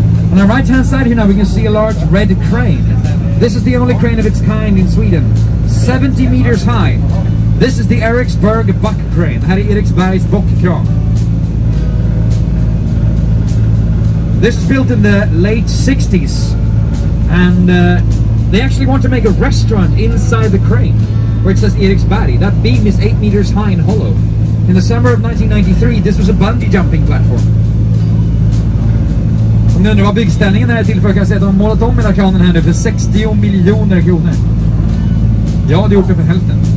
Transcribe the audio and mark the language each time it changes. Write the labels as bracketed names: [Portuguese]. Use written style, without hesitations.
[English] On the right hand side here now we can see a large red crane. This is the only crane of its kind in Sweden. 70 meters high. This is the Ericksburg buck crane. [Swedish] Det här är Eriksbergs bockkran. [English] This was built in the late 60s. And they actually want to make a restaurant inside the crane where it says Eriksberg. That beam is 8 meters high and hollow. In the summer of 1993 this was a bungee jumping platform. [Swedish] Om ni undrar vad byggställningen är till för, kan jag säga att de har målat om hela kranen här nu för 60 miljoner kronor. Jag hade gjort det för hälften.